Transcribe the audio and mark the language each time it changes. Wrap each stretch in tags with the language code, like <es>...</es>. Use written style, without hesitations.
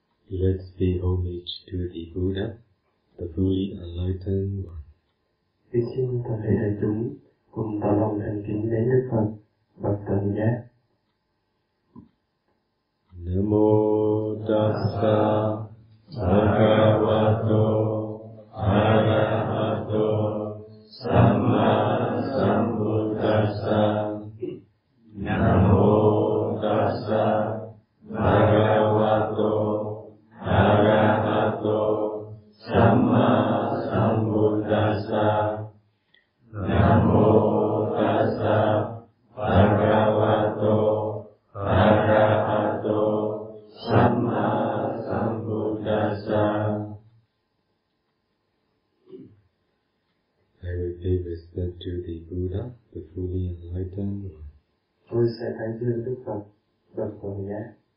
<en>Let's pay homage to the Buddha, the fully enlightened one.</en> <vi>Kính xin toàn thể đại chúng cùng tỏ lòng thành kính đến Đức Phật, bậc toàn giác.</vi> <pi>Namo tassa bhagavato arahato samma sambuddhassa. Namo tassa bhagavato arahato samma sambuddhassa. Namo tassa bhagavato arahato samma sambuddhassa.</pi> <en>I will pay respect to the Buddha, the fully enlightened one.</en> <vi>Tôi sẽ tán dương Đức Phật, bậc toàn giác.</vi>